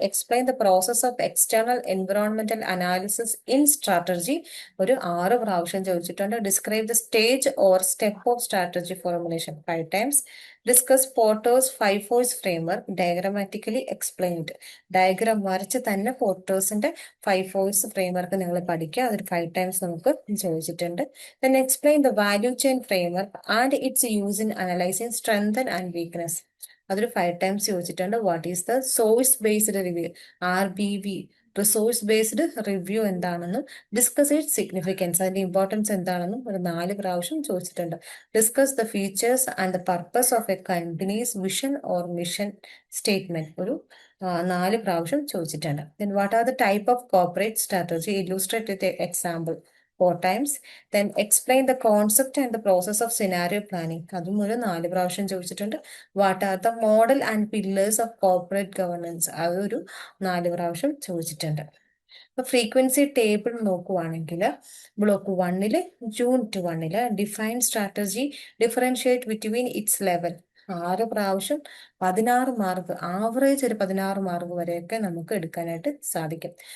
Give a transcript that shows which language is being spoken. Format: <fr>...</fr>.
<en>explain the process of external environmental analysis in strategy</en> <ml>ഒരു 6 പ്രാവശ്യം ചോദിച്ചിട്ടുണ്ട്.</ml> <en>Describe the stage or step of strategy formulation 5 times. Discuss Porter's 5 force framework diagrammatically explained,</en> <ml>diagram വരച്ച് തന്നെ പോർട്ടേഴ്സിന്റെ 5 force framework നിങ്ങൾ പഠിക്കുക. അതൊരു</ml> <en>5 times</en> <ml>നമുക്ക് ചോദിച്ചിട്ടുണ്ട്.</ml> <en>Then explain the value chain framework and its use in analyzing strength and weakness.</en> <ml>അതൊരു</ml> <en>5 times</en> <ml>ചോദിച്ചിട്ടുണ്ട്.</ml> <en>what is the source based review,</en> <ml>RBV, resource based review എന്താണെന്നും</ml> <en>discuss it significance,</en> <ml>അതിന്റെ importance എന്താണെന്നും ഒരു 4 പ്രാവശ്യം ചോദിച്ചിട്ടുണ്ട്.</ml> <en>discuss the features and the purpose of a company's vision or mission statement</en> <ml>ഒരു 4 പ്രാവശ്യം ചോദിച്ചിട്ടുണ്ട്.</ml> <en>Then what are the type of corporate strategy? Illustrate with an example 4 times. Then explain the concept and the process of scenario planning.</en> <ml>അതും ഒരു 4 പ്രാവശ്യം ചോദിച്ചിട്ടുണ്ട്.</ml> <en>What are the model and pillars of corporate governance?</en> <ml>അതൊരു 4 പ്രാവശ്യം ചോദിച്ചിട്ടുണ്ട്. ഇപ്പൊ frequency table നോക്കുവാണെങ്കിൽ block 1 unit 1</ml> <en>define strategy differentiate between its level</en> <ml>6 പ്രാവശ്യം 16 മാർക്ക്, ആവറേജ് ഒരു 16 മാർക്ക് വരെയൊക്കെ നമുക്ക് എടുക്കാനായിട്ട് സാധിക്കും.</ml>